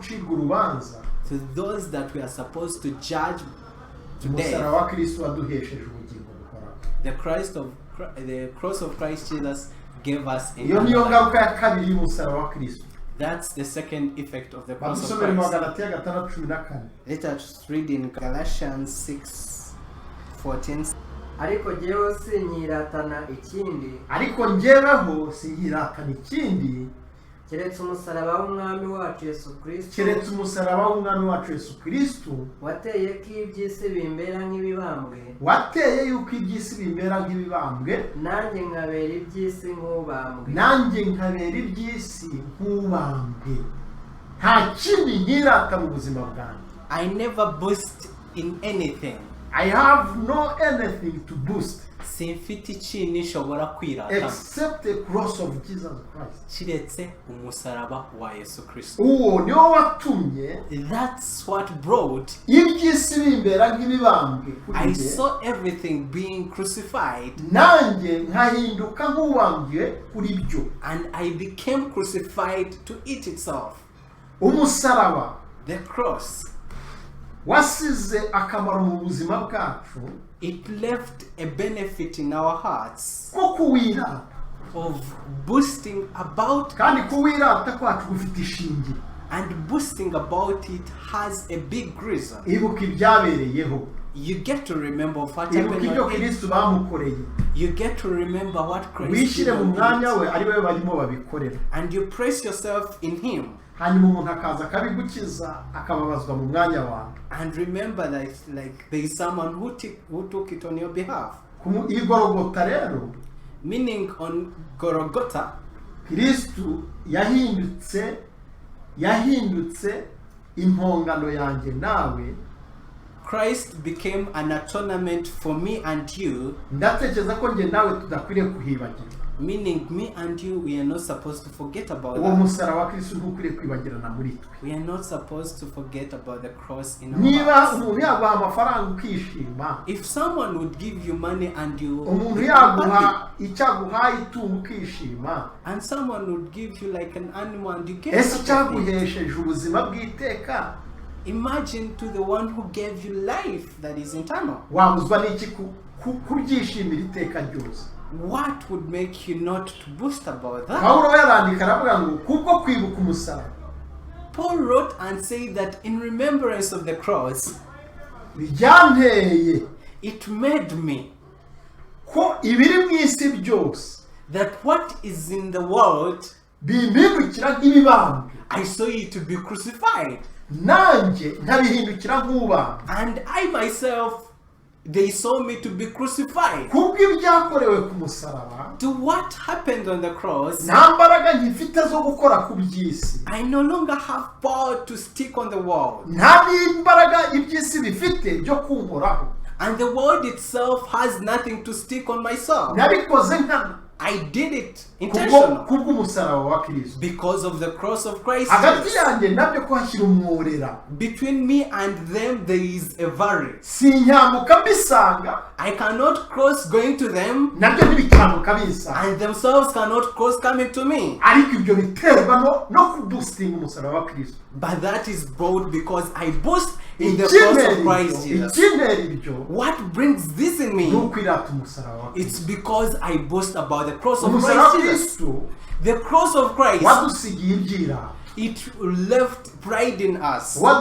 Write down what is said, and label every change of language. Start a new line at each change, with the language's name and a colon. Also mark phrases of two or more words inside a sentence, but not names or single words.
Kinyarwanda: gucirwa urubanza,
English: to those that we are supposed to judge to
Kinyarwanda: umusaraba
English: death,
Kinyarwanda: wa Kristo waduhesheje ubugingo buhoraho.
English: the cross of Christ Jesus gave us
Kinyarwanda: Iyo niyo
English: eternal life.
Kinyarwanda: ngaruka ya kabiri y'umusaraba wa Kristo.
English: That's the second effect of the cross of
Kinyarwanda: Badusomere mu
English: Christ.
Kinyarwanda: Abagalatiya 6:14.
English: Let us read in Galatians 6:14.
Kinyarwanda: ariko jyewe sinyiratana ikindi Ariko njyeweho sinyiratana ikindi keretse umusaraba w'umwami wacu Yesu Kristo keretse umusaraba w'umwami wacu Yesu Kristo wateye ko iby'isi bimbera nk'ibibambwe wateye yuko iby'isi bimera nk'ibibambwe, nanjye nkabera iby'isi nk'ubambwe. nanjye nkabera iby'isi nk'ubambwe. Nta kindi nkirata mu buzima bwanjye.
English: I never boast in anything. I have no anything to boast
Kinyarwanda: Simfite ikintu nshobora kwirata
English: except the cross of Jesus Christ.
Kinyarwanda: kiretse umusaraba wa Yesu Kristo. Uwo niwo watumye
English: That's what brought
Kinyarwanda: iby'isi bimbera nk'ibibambwe kuri
English: I
Kinyarwanda: njye,
English: saw everything being crucified
Kinyarwanda: nanjye nkahinduka nk'ubambwe kuri byo.
English: and I became crucified to it itself.
Kinyarwanda: Umusaraba
English: The cross,
Kinyarwanda: wasize akamaro mu buzima bwacu
English: it left a benefit in our hearts
Kinyarwanda: ko kuwirata,
English: of boasting about
Kinyarwanda: kandi kuwirata kwacu gufite ishingiro.
English: and boasting about it has a big reason.
Kinyarwanda: Ibuka ibyabereyeho,
English: You get to remember what
Kinyarwanda: ibuka
English: happened
Kinyarwanda: ibyo
English: on it.
Kinyarwanda: Kristo bamukoreye,
English: You get to remember what Christ
Kinyarwanda: wishyire mu
English: did on
Kinyarwanda: mwanya
English: it.
Kinyarwanda: we ari we barimo babikorera,
English: And you place yourself in him.
Kinyarwanda: hanyuma umuntu akaza akabigukiza akababazwa mu mwanya wawe.
English: And remember that like there is someone who took it on your behalf.
Kinyarwanda: Igorogota rero,
English: Meaning on Golgotha,
Kinyarwanda: Kristo yahindutse impongano yanjye nawe.
English: Christ became an atonement for me and you,
Kinyarwanda: Ndatekereza ko njye nawe tudakwiriye kuhibagirwa.
English: meaning me and you, we are not supposed to forget about
Kinyarwanda: Uwo
English: that.
Kinyarwanda: musaraba wa Kristo ntukwiriye kwibagirana muri twe.
English: We are not supposed to forget about the cross in our
Kinyarwanda: Niba
English: hearts.
Kinyarwanda: umuntu yaguha amafaranga ukishima,
English: If someone would give you money and you
Kinyarwanda: umuntu
English: become happy,
Kinyarwanda: yaguha icyaguhaye itungo ukishima,
English: and someone would give you like an animal and you get
Kinyarwanda: ese
English: happy.
Kinyarwanda: icyaguhesheje ubuzima bw'iteka
English: Imagine to the one who gave you life that is eternal.
Kinyarwanda: wabuzwa n'iki kubyishimira iteka ryose?
English: What would make you not to boast about that?
Kinyarwanda: Pawulo yarandika aravuga ngo kubwo kwibuka umusaraba
English: Paul wrote and said that in remembrance of the cross,
Kinyarwanda: byanteye
English: it made me
Kinyarwanda: ko ibiri mu isi byose
English: that what is in the world,
Kinyarwanda: bimpindukira nk'ibibambwe,
English: I saw it to be crucified.
Kinyarwanda: nanjye nkabihindukira nk'ubambwe.
English: And I myself, they saw me to be crucified.
Kinyarwanda: Kubw'ibyakorewe ku musaraba,
English: To what happened on the cross,
Kinyarwanda: nta mbaraga nkifite zo gukora ku by'isi,
English: I no longer have power to stick on the wall.
Kinyarwanda: nta n'imbaraga iby'isi bifite byo kunkoraho.
English: And the world itself has nothing to stick on myself.
Kinyarwanda: Nabikoze nkana,
English: I did it intentional
Kinyarwanda: kubw'umusaraba wa Kristo.
English: because of the cross of Christ.
Kinyarwanda: Hagati yanjye nabyo kuhashyira umworera.
English: Between me and them there is a barrier.
Kinyarwanda: Sinyamuka mbisanga.
English: I cannot cross going to them,
Kinyarwanda: Nabyo ntibikamuka binsanga.
English: and themselves cannot cross coming to me.
Kinyarwanda: Ariko ibyo biterwa no kubustinga umusaraba wa Kristo.
English: But that is brought because I boast in the cross of Christ Jesus. What brings this in me? It's because I boast about the cross of Christ Jesus. The cross of Christ, it left pride in us.